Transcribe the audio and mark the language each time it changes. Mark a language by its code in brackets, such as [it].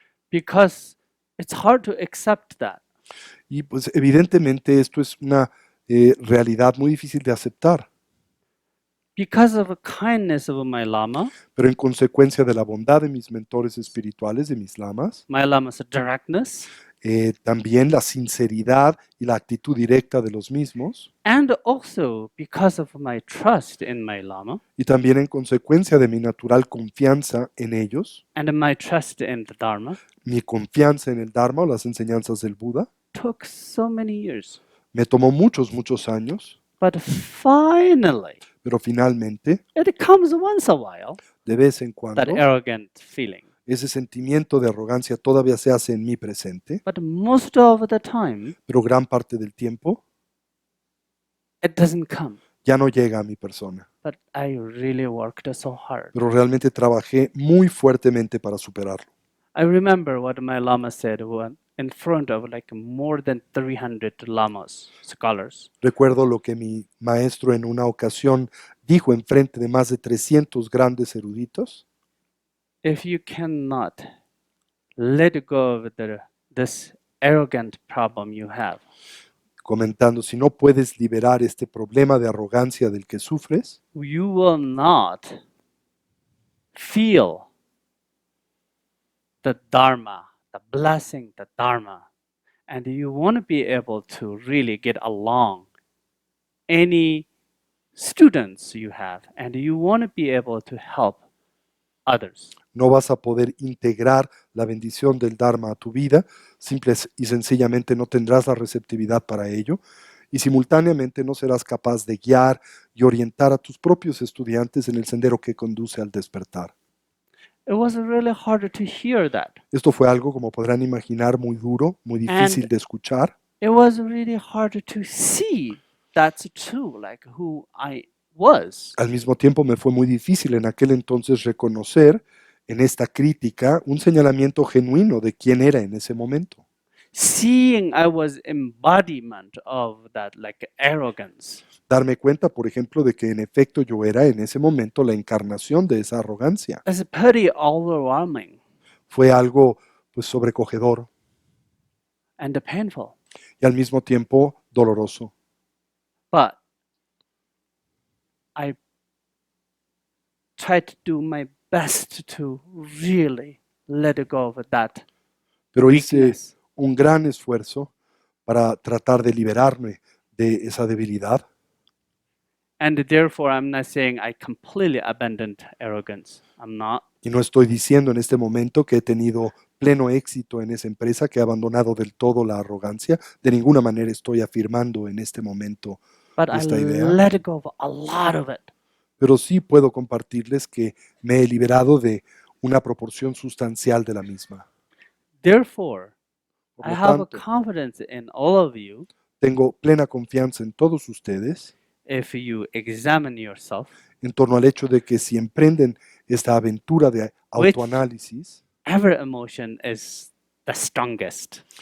[en] Because it's hard to accept that. [es] Y pues evidentemente esto es una realidad muy difícil de aceptar. [en] Because of the kindness of my Lama, [es] Pero en consecuencia de la bondad de mis mentores espirituales, de mis lamas, [en] my Lama's directness, [es] también la sinceridad y la actitud directa de los mismos, [en] and also because of my trust in my Lama [es] y también en consecuencia de mi natural confianza en ellos, [en] and my trust in the Dharma, [es] mi confianza en el Dharma o las enseñanzas del Buda, [en] took so many years. [es] me tomó muchos años, [en] But finally, [es] pero finalmente, [en] it comes once a while, [es] de vez en cuando, [en] that arrogant feeling. [es] ese sentimiento de arrogancia todavía se hace en mi presente, [en] But most of the time, [es] pero gran parte del tiempo [en] it doesn't come. [es] ya no llega a mi persona. [en] But I really worked so hard. [es] Pero realmente trabajé muy fuertemente para superarlo. [en] I remember what my Lama said when in front of like more than 300 lamas, scholars. [es] Recuerdo lo que mi maestro en una ocasión dijo en frente de más de 300 grandes eruditos. [en] If you cannot let go of this arrogant problem you have, [es] Comentando, si no puedes liberar este problema de arrogancia del que sufres, [en] you will not feel the Dharma, the blessing, the Dharma, and you won't be able to really get along any students you have, and you won't be able to help others. [es] no vas a poder integrar la bendición del Dharma a tu vida, simple y sencillamente no tendrás la receptividad para ello, y simultáneamente no serás capaz de guiar y orientar a tus propios estudiantes en el sendero que conduce al despertar. [en] It was really hard to hear that. [es] Esto fue algo, como podrán imaginar, muy duro, muy difícil de escuchar. [en] It was really hard to see that's true, like who I was. [es] Al mismo tiempo me fue muy difícil en aquel entonces reconocer en esta crítica un señalamiento genuino de quién era en ese momento. [en] Seeing I was embodiment of that like arrogance. [es] Darme cuenta, por ejemplo, de que en efecto yo era en ese momento la encarnación de esa arrogancia. [en] It's pretty overwhelming [es] Fue algo pues sobrecogedor [en] and painful. [es] y al mismo tiempo doloroso. [en] But I tried to do my best to really let go of that [es] Pero hice [en] weakness. [es] un gran esfuerzo para tratar de liberarme de esa debilidad. [en] And therefore, I'm not saying I completely abandoned arrogance. I'm not. [es] Y no estoy diciendo en este momento que he tenido pleno éxito en esa empresa, que he abandonado del todo la arrogancia. De ninguna manera estoy afirmando en este momento [en] But I [es] esta idea. [en] let go of a lot of it. [es] Pero sí puedo compartirles que me he liberado de una proporción sustancial de la misma. [en] Therefore, [es] Por [en] I [es] lo [en] have a [es] tanto, [en] confidence in all of you [es] tengo plena confianza en todos ustedes [en] if you examine yourself. [es] en torno al hecho de que si emprenden esta aventura de autoanálisis, [en] Every emotion is the strongest.